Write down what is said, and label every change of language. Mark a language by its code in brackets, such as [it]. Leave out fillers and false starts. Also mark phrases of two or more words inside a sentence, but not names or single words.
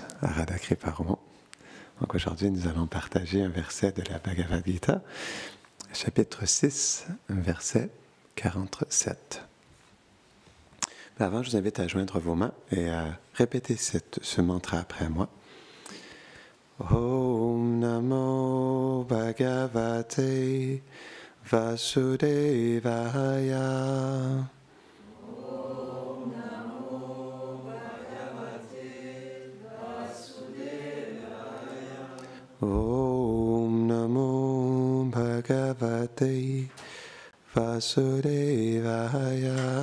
[sa] Radha Kriparoman. [fr] Donc aujourd'hui, nous allons partager un verset de la Bhagavad Gita, chapitre 6, verset 47. Mais avant, je vous invite à joindre vos mains et à répéter ce mantra après moi. [sa] Om Namo Bhagavate Vasudevaya. Om Namo Bhagavate Vasudevaya.